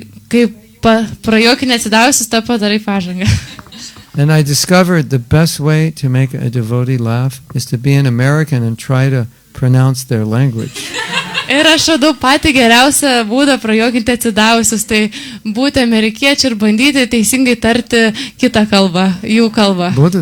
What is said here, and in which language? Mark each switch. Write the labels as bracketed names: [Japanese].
[Lithuanian] Kaip prajuokinti atsidavusius, tada padarai pažangą. [English] And I discovered the best way to make a devotee laugh is to be an American and try to pronounce their language. [Lithuanian] Ir aš radau patį geriausią būdą prajuokinti atsidavusius, tai būti amerikiečiai ir bandyti teisingai tarti kitą kalbą, jų kalbą.